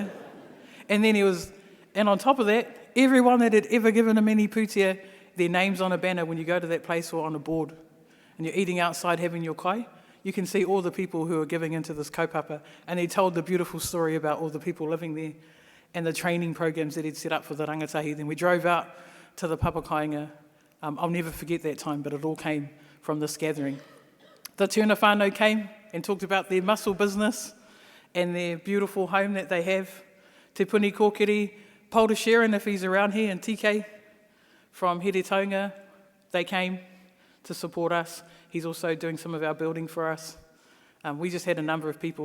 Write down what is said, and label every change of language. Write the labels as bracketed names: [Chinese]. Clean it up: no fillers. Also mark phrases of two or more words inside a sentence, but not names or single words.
[English] And then and on top of that, everyone that had ever given him any pūtea, their names on a banner when you go to that place or on a board, and you're eating outside having your kai, you can see all the people who are giving into this kaupapa, and he told the beautiful story about all the people living there and the training programs that he'd set up for the rangatahi. Then we drove out to the papakainga. I'll never forget that time, but it all came from this gathering. The [Māori] tūna whānau [English] came and talked about their muscle business and their beautiful home that they have. Te Puni Kōkiri, Paul Sharon, if he's around here, and TK from Here Taunga, they came to support us. He's also doing some of our building for us. We just had a number of people.